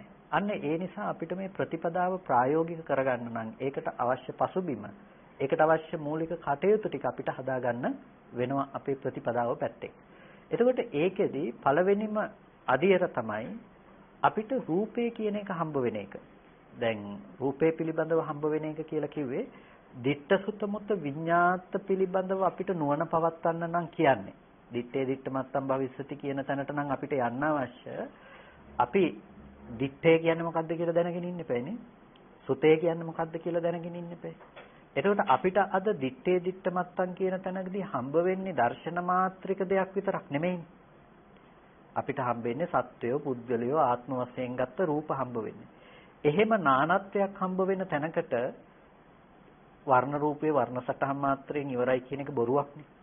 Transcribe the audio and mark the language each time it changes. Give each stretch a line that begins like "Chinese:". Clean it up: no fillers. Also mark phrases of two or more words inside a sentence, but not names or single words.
Sinhala: අන්න ඒ නිසා අපිට මේ ප්‍රතිපදාව ප්‍රායෝගික කරගන්න නම් ඒකට අවශ්‍ය පසුබිම, ඒකට අවශ්‍ය මූලික කටයුතු ටික අපිට හදාගන්න වෙනවා අපේ ප්‍රතිපදාව පැත්තේ. එතකොට ඒකෙදි පළවෙනිම අදියර තමයි අපිට රූපේ කියන එක හම්බ වෙන එක. දැන් රූපේ පිළිබඳව හම්බ වෙන එක කියලා කිව්වේ
Pali: ditta sutta mutta
Sinhala: විඤ්ඤාත පිළිබඳව අපිට නුවණ පවත්වන්න නම් කියන්නේ.
Pali: ditte ditta mattam bhavisati
Sinhala: කියන තැනට නම් අපිට යන්න අවශ්‍ය. අපි ditte කියන්නේ මොකද්ද කියලා දැනගෙන ඉන්න එපානේ. සුතේ කියන්නේ මොකද්ද කියලා දැනගෙන ඉන්න එපා. එතකොට අපිට අද
Pali: ditte ditta mattam
Sinhala: කියන තැනකදී හම්බ වෙන්නේ දර්ශන මාත්‍රික දෙයක් විතරක් නෙමෙයි. අපිට හම්බෙන්නේ සත්වයෝ, පුද්ගලයෝ, ආත්ම වශයෙන් ගත්ත රූප හම්බ වෙන්නේ. එහෙම නානත්වයක් හම්බ වෙන තැනකට වර්ණ රූපේ වර්ණ සටහන් මාත්‍රයෙන් ඉවරයි කියන එක බොරුවක්නේ.